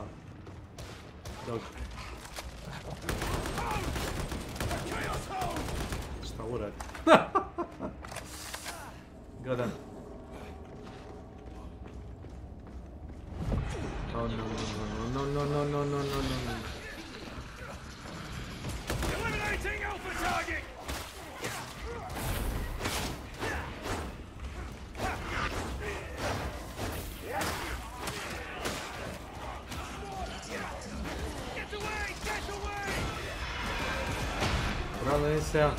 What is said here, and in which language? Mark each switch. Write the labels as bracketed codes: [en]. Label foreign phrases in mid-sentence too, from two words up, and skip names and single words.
[sr] Dobro. Šta uradi? Godan. [en] Oh no, no, no, no, no, no, no, no, no. Eliminating alpha target. [sr] Bravo, nisi ja.